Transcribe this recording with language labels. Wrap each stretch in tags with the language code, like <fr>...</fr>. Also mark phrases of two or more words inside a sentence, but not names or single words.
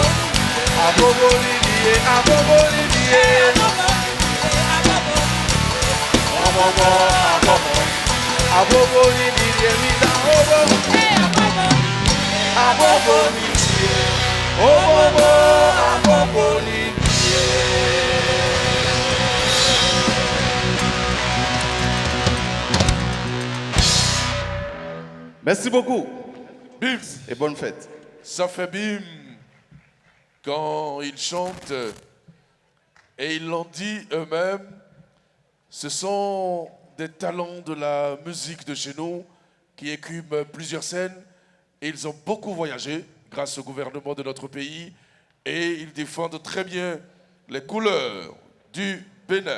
<fr>Abobo nidi, abobo nidi, abobo, abobo. Abobo nidi, evita, abobo. Abobo nidi, abobo, abobo nidi. Merci beaucoup Bims, et bonne fête. ça fait bim quand ils chantent et ils l'ont dit eux-mêmes, ce sont des talents de la musique de chez nous qui écument plusieurs scènes et ils ont beaucoup voyagé grâce au gouvernement de notre pays et ils défendent très bien les couleurs du Bénin.</fr>